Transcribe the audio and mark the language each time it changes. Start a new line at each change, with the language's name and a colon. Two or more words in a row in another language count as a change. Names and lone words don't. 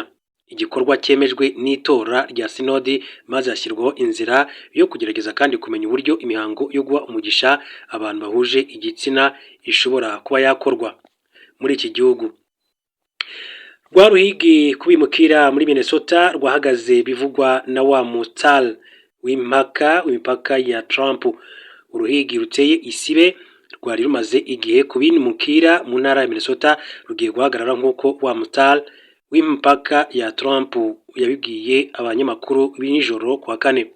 Kinyarwanda: Igikorwa cyemejwe n'itora rya sinodi, maze hashyirwaho inzira yo kugerageza kandi kumenya uburyo imihango yo guha umugisha abantu bahuje igitsina ishobora kuba yakorwa muri iki gihugu.
Rundi: Rwa ruhigi kubimukira muri Minnesota rwahagaze bivugwa na wa Mustal w'imipaka ya Trump. Uruhigi ruteye isibe rwari rumaze igihe kubimukira mu ntara ya Minnesota rugiye guhagarara nk'uko wa Mustal w'imipaka ya Trump yabibwiye abanyamakuru b'ijoro kwa kane.